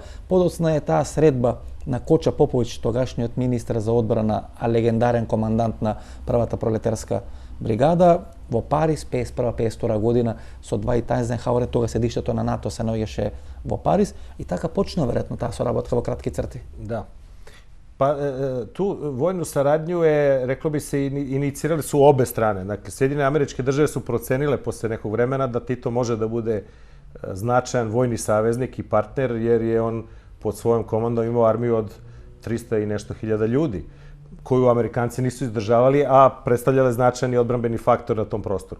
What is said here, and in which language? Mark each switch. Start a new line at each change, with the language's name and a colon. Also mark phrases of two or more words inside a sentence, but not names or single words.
Macedonian: Подоцна е таа средба на Коча Поповиќ, тогашниот министар за одбрана, а легендарен командант на првата пролетарска бригада во Париз 51-52 година со Двајт Ајзенхауер, тога седиштето на НАТО се наоѓаше во Париз и така почна веројатно таа соработка во кратки црти. Да.
Serbian: Pa tu vojnu saradnju je, reklo bi se, inicirali su obe strane. Dakle, Sjedinjene Američke Države su procenile posle nekog vremena da Tito može da bude značajan vojni saveznik i partner, jer je on pod svojom komandom imao armiju od 300 i nešto hiljada ljudi, koju Amerikanci nisu izdržavali, a predstavljale značajni odbrambeni faktor na tom prostoru.